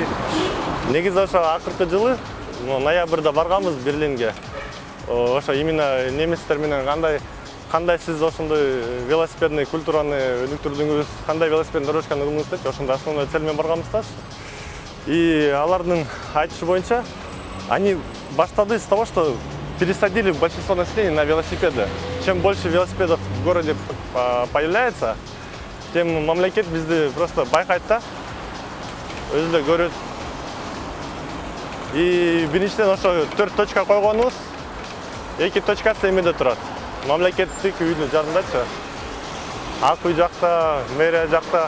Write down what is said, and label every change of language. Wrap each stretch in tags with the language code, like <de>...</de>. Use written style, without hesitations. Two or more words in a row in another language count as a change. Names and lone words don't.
<ky>Негизи ошо акыркы жылы ноябрда барганбыз Берлинге. Ошо именно немецтер менен кандай сиз ошондой велосипедный культураны өнүктүрдүңүз, кандай велосипед дорожканы кылдыңыз деп ошондой</ky> <ru>основной цель</ru> <ky>менен барганбыз да. И алардын айтышы боюнча,</ky> <ru>они баштады с того, что пересадили большинство населения на велосипеды. Чем больше велосипедов в городе появляется, тем</ru> <ky>мамлекет бизди просто байкайт да, өзү да көрөт. И биринчиден ошо 4 точка койгонубуз, 2 точкасы эмеде турат. Мамлекеттик үйдүн жанындачы. Ак үй жакта, мэрия жакта.</ky>